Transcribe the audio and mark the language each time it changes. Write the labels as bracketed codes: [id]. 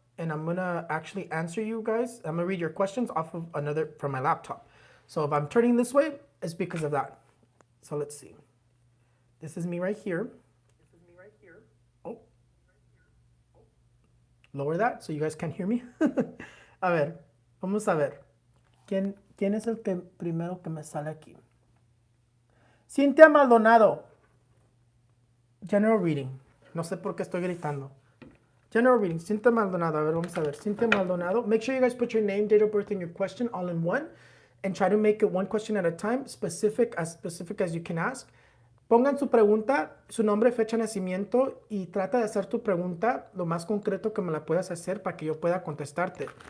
[en] And I'm going to actually answer you guys. I'm going to read your questions off of from my laptop. So if I'm turning this way, it's because of that. So let's see. This is me right here. Oh. Lower that so you guys can't hear me. [es] A ver, vamos a ver. ¿Quién es el primero que me sale aquí? Cintia Maldonado. General reading. No sé por qué estoy gritando. General reading, Cintia Maldonado. A ver, vamos a ver. Cintia Maldonado. [en] Make sure you guys put your name, date of birth, and your question all in one. And try to make it one question at a time, specific as you can ask. [es] Pongan su pregunta, su nombre, fecha de nacimiento y trata de hacer tu pregunta lo más concreto que me la puedas hacer para que yo pueda contestarte.